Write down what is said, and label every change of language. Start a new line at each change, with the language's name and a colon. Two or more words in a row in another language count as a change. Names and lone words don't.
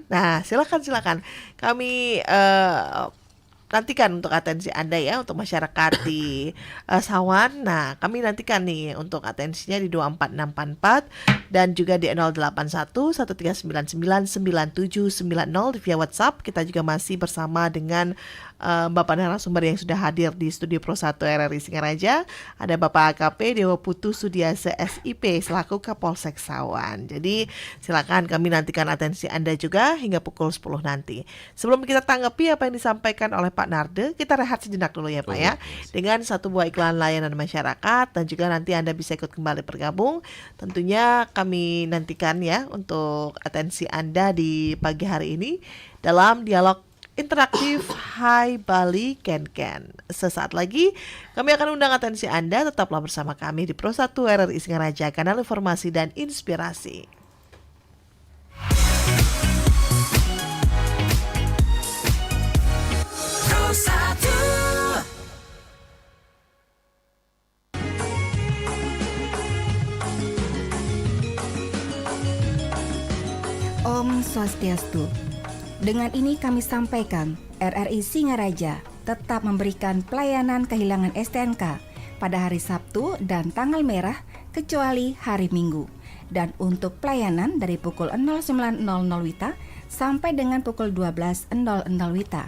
Indonesian: Nah, silakan kami nantikan untuk atensi Anda ya untuk masyarakat di Sawan. Nah, kami nantikan nih untuk atensinya di 24644 dan juga di 081 1399 9790 via WhatsApp. Kita juga masih bersama dengan Bapak narasumber yang sudah hadir di studio Pro 1 RRI Singaraja. Ada Bapak AKP Dewa Putu Sudiase SIP selaku Kapolsek Sawan. Jadi silakan kami nantikan atensi Anda juga hingga pukul 10 nanti. Sebelum kita tanggapi apa yang disampaikan oleh Pak Narde, kita rehat sejenak dulu ya Pak ya, dengan satu buah iklan layanan masyarakat, dan juga nanti Anda bisa ikut kembali bergabung. Tentunya kami nantikan ya untuk atensi Anda di pagi hari ini dalam dialog interaktif Hai Bali Ken Ken. Sesaat lagi kami akan undang atensi Anda, tetaplah bersama kami di Pro 1 RRI Singaraja, kanal informasi dan inspirasi. Pro 1. Om Swastiastu. Dengan ini kami sampaikan, RRI Singaraja tetap memberikan pelayanan kehilangan STNK pada hari Sabtu dan tanggal merah kecuali hari Minggu. Dan untuk pelayanan dari pukul 09.00 WITA sampai dengan pukul 12.00 WITA.